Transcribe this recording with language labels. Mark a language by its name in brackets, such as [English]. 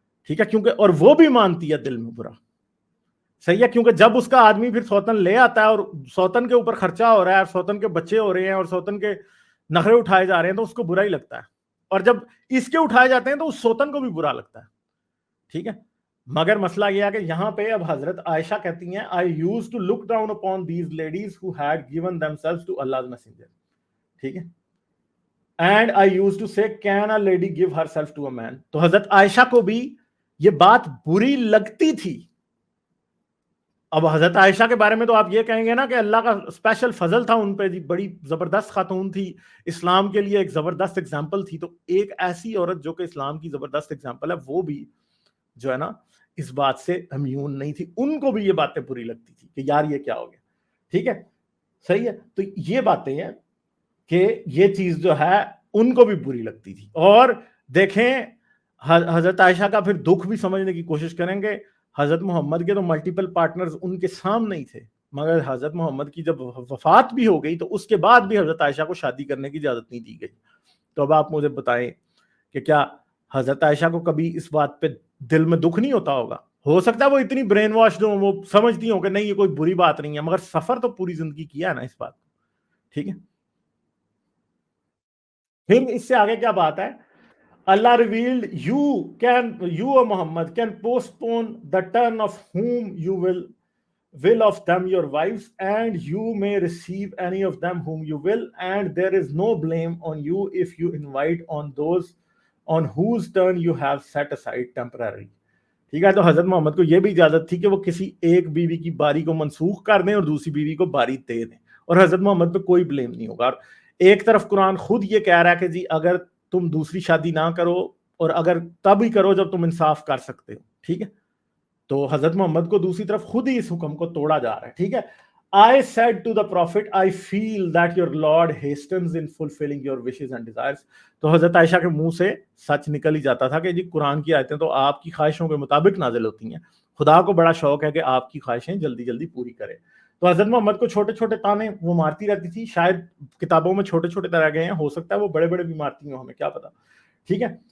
[Urdu] ٹھیک ہے, کیونکہ اور وہ بھی مانتی ہے دل میں برا. صحیح ہے, کیونکہ جب اس کا آدمی پھر سوتن لے آتا ہے اور سوتن کے اوپر خرچہ ہو رہا ہے اور سوتن کے بچے ہو رہے ہیں اور سوتن کے نخرے اٹھائے جا رہے ہیں تو اس کو برا ہی لگتا ہے, اور جب اس کے اٹھائے جاتے ہیں تو اس سوتن کو بھی برا لگتا ہے. ٹھیک ہے, مگر مسئلہ یہ ہے کہ یہاں پہ اب حضرت عائشہ کہتی ہیں [English] I used to look down upon these ladies who had given themselves to Allah's messenger. [Urdu] ٹھیک ہے, [English] and I used to say can a lady give herself to a man. [Urdu] تو حضرت عائشہ کو بھی یہ بات بری لگتی تھی. اب حضرت عائشہ کے بارے میں تو آپ یہ کہیں گے نا کہ اللہ کا اسپیشل فضل تھا ان پہ, بڑی زبردست خاتون تھی, اسلام کے لیے ایک زبردست اگزامپل تھی. تو ایک ایسی عورت جو کہ اسلام کی زبردست اگزامپل ہے وہ بھی جو ہے نا اس بات سے امیون نہیں تھی, ان کو بھی یہ باتیں بری لگتی تھی کہ یار یہ کیا ہو گیا. ٹھیک ہے, صحیح ہے, تو یہ باتیں ہیں کہ یہ چیز جو ہے ان کو بھی بری لگتی تھی. اور دیکھیں حضرت عائشہ کا پھر دکھ بھی سمجھنے کی کوشش کریں گے. حضرت محمد کے تو ملٹیپل پارٹنرز ان کے سامنے ہی تھے, مگر حضرت محمد کی جب وفات بھی ہو گئی تو اس کے بعد بھی حضرت عائشہ کو شادی کرنے کی اجازت نہیں دی گئی. تو اب آپ مجھے بتائیں کہ کیا حضرت عائشہ کو کبھی اس بات پہ دل میں دکھ نہیں ہوتا ہوگا ہو سکتا ہے وہ اتنی برین واش ہو، وہ سمجھتی ہوں کہ نہیں یہ کوئی بری بات نہیں ہے، مگر سفر تو پوری زندگی کیا ہے نا اس بات کو. ٹھیک ہے. پھر اس سے آگے کیا بات ہے؟ [English] اللہ revealed you or Muhammad can postpone the turn of whom you will of them your wives, and you may receive any of them whom you will, and there is no blame on you if you invite on those on whose turn you have set aside temporarily. [Urdu] ٹھیک ہے. تو حضرت محمد کو یہ بھی اجازت تھی کہ وہ کسی ایک بیوی کی باری کو منسوخ کر دیں اور دوسری بیوی کو باری دے دیں، اور حضرت محمد پہ کوئی بلیم نہیں ہوگا. اور ایک طرف قرآن خود یہ کہہ رہا ہے کہ جی اگر تم دوسری شادی نہ کرو، اور اگر تب ہی کرو جب تم انصاف کر سکتے ہو. ٹھیک ہے. تو حضرت محمد کو دوسری طرف خود ہی اس حکم کو توڑا جا رہا ہے. ٹھیک ہے. [English] I said to the prophet, I feel that your Lord hastens in fulfilling your wishes and desires. [Urdu] تو حضرت عائشہ کے منہ سے سچ نکل ہی جاتا تھا کہ جی قرآن کی آیتیں تو آپ کی خواہشوں کے مطابق نازل ہوتی ہیں، خدا کو بڑا شوق ہے کہ آپ کی خواہشیں جلدی جلدی پوری کرے. تو حضرت محمد کو چھوٹے چھوٹے تانے وہ مارتی رہتی تھی، شاید کتابوں میں چھوٹے چھوٹے طرح گئے ہیں، ہو سکتا ہے وہ بڑے بڑے بھی مارتی ہوں، ہمیں کیا پتا. ٹھیک ہے.